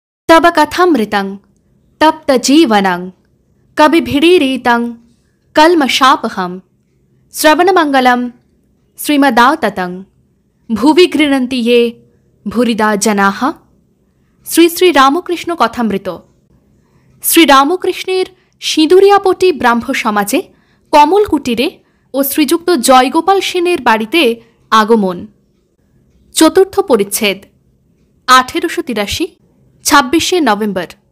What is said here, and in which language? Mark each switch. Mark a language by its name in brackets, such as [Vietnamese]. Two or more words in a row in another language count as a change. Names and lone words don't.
[Sanskrit] तब कथामृतं तप्त जीवनं कविभिरीरितं कल्मषापहं श्रवणमंगलं श्रीमदाततं भुवि गृह्णन्ति ये भूरिदा जनाः। [Bangla] শ্রী শ্রী রামকৃষ্ণ কথামৃত। শ্রীরামকৃষ্ণের সিঁদুরিয়াপটি ব্রাহ্ম সমাজে কমল কুটিরে ও শ্রীযুক্ত জয়গোপাল সেনের বাড়িতে আগমন। চতুর্থ পরিচ্ছেদ। 1883 26শে নভেম্বর।